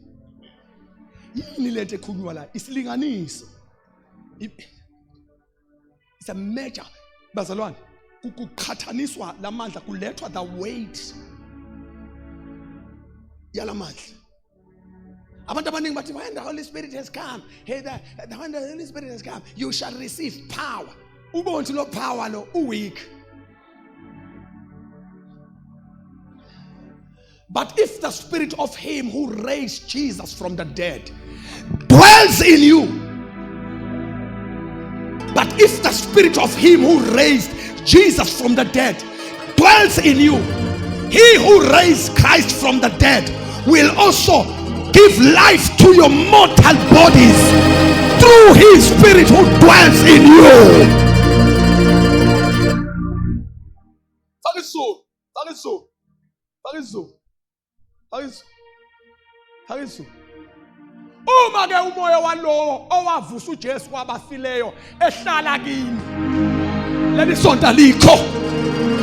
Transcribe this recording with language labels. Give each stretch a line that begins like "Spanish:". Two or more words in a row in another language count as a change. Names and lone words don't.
North Ndebele: Yini lento ekhulunywa la? Isilinganiso.
English: It's a measure.
North Ndebele: Bazalwane, kukhathaniswa lamandla kulethwa
English: the weight
North Ndebele: yalamandla. Abantu abaningi bathi
English: when the Holy Spirit has come, when the Holy Spirit has come, you shall receive power.
North Ndebele: Ubonke lo power lo weak.
English: But if the spirit of him who raised Jesus from the dead dwells in you, but if the spirit of him who raised Jesus from the dead dwells in you, he who raised Christ from the dead will also give life to your mortal bodies through his spirit who dwells in you.
North Ndebele: Uma ke umoya walowo owavusa uJesu kwabafileyo ehlala kini, leli sonto alikho.